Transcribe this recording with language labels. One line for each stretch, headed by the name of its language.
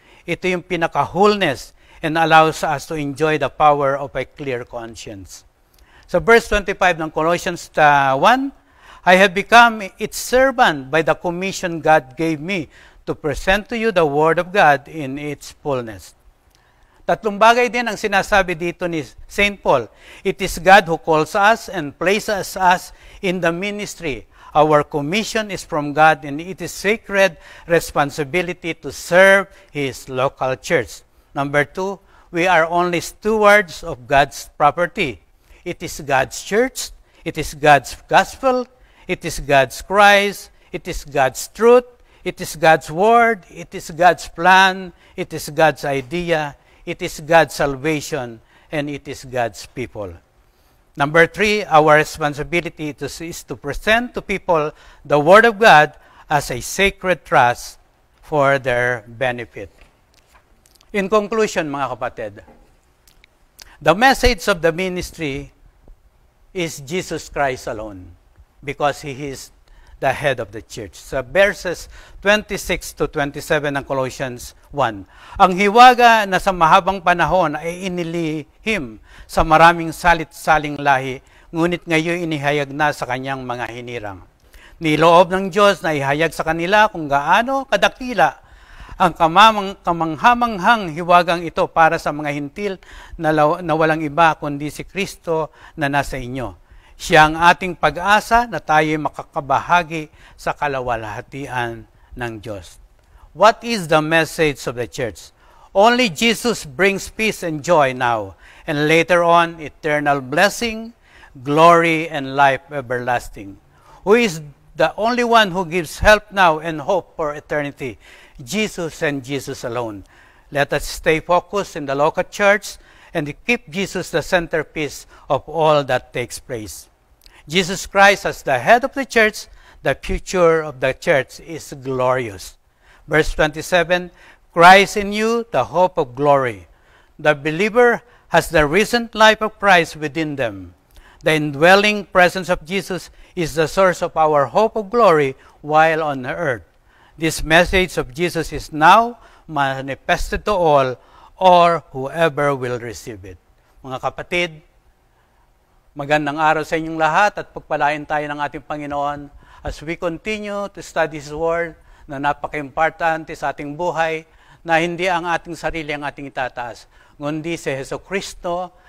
Filipino: Ito yung
English: pinaka-wholeness and allows us to enjoy the power of a clear conscience. So verse 25 ng Colossians 1, I have become its servant by the commission God gave me to present to you the Word of God in its fullness.
Filipino: Tatlong bagay din ang sinasabi dito ni St. Paul.
English: It is God who calls us and places us in the ministry. Our commission is from God and it is sacred responsibility to serve His local church. Number 2, we are only stewards of God's property. It is God's church It is God's gospel. It is God's Christ. It is God's truth. It is God's word. It is God's plan. It is God's idea. It is God's salvation. And it is God's people. Number 3, our responsibility is to present to people the Word of God as a sacred trust for their benefit. In conclusion,
Filipino: mga kapatid,
English: the message of the ministry is Jesus Christ alone because He is the head of the church.
Filipino: Sa verses 26 to 27 ng Colossians 1, ang hiwaga na sa mahabang panahon ay inilihim sa maraming salit-saling lahi, ngunit ngayon inihayag na sa kanyang mga hinirang. Niloob ng Diyos na ihayag sa kanila kung gaano kadakila ang kamanghamanghang hiwagang ito para sa mga hintil na walang iba kundi si Kristo na nasa inyo. Siya ang ating pag-asa na tayo makakabahagi sa kalawalhatian ng Diyos.
English: What is the message of the church? Only Jesus brings peace and joy now, and later on, eternal blessing, glory, and life everlasting. Who is the only one who gives help now and hope for eternity? Jesus and Jesus alone. Let us stay focused in the local church and keep Jesus the centerpiece of all that takes place. Jesus Christ as the head of the church, the future of the church is glorious. Verse 27, Christ in you, the hope of glory. The believer has the risen life of Christ within them. The indwelling presence of Jesus is the source of our hope of glory while on earth. This message of Jesus is now manifested to all or whoever will receive it.
Filipino: Mga kapatid, magandang araw sa inyong lahat at pagpalain tayo ng ating Panginoon
English: as we continue to study His Word
Filipino: na napaka-importante sa ating buhay na hindi ang ating sarili ang ating itataas, ngundi si Jesucristo